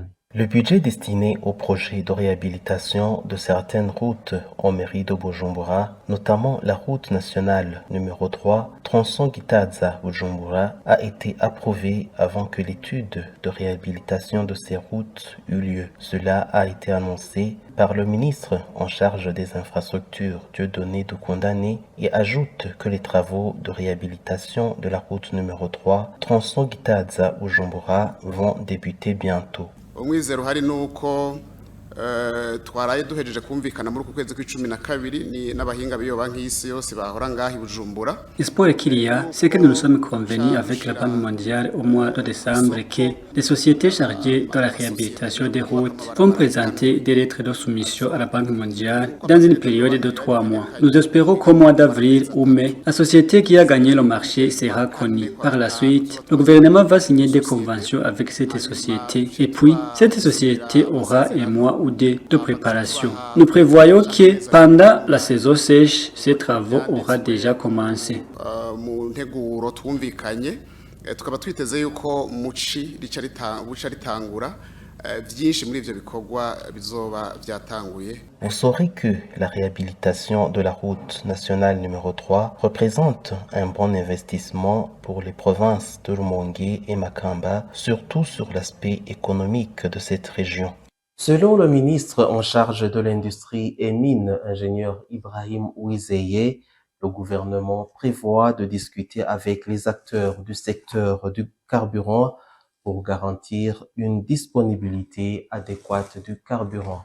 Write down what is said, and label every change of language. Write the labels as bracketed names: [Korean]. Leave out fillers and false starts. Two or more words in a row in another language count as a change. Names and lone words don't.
[French] Le budget destiné au projet de réhabilitation de certaines routes en mairie de Bujumbura, notamment la route nationale numéro 3, tronçon Gitaza-Bujumbura, a été approuvé avant que l'étude de réhabilitation de ces routes eut lieu. Cela a été annoncé par le ministre en charge des infrastructures, Dieudonné Dokondane, et ajoute que les travaux de réhabilitation de la route numéro 3, tronçon Gitaza-Bujumbura, vont débuter bientôt. [Rundi] umwizero hari nuko twaraye duhejeje kumvikana muri uku kwezi kw'icumi na kabiri ni n'abahinga b'iyo banki y'isi yose bahora ngaho i Bujumbura. [French] L'espoir qu'il y a, c'est que nous nous sommes convenus avec la Banque mondiale au mois de décembre que les sociétés chargées de la réhabilitation des routes vont présenter des lettres de soumission à la Banque mondiale dans une période de 3 mois. Nous espérons qu'au mois d'avril ou mai, la société qui a gagné le marché sera connue. Par la suite, le gouvernement va signer des conventions avec cette société et puis cette société aura un mois ou deux de préparation. Nous prévoyons que pendant la saison sèche, ces travaux auront déjà commencé. [Rundi] Mu nteguro twumvikanye tukaba twiteze yuko muci rica ritangura byinshi muri ivyo bikorwa bizoba byatanguye. [French] Vous saurez que la réhabilitation de la route nationale numéro 3 représente un bon investissement pour les provinces de Rumonge et Makamba, surtout sur l'aspect économique de cette région. Selon le ministre en charge de l'industrie et mines, ingénieur Ibrahim Ouizeye, le gouvernement prévoit de discuter avec les acteurs du secteur du carburant pour garantir une disponibilité adéquate du carburant.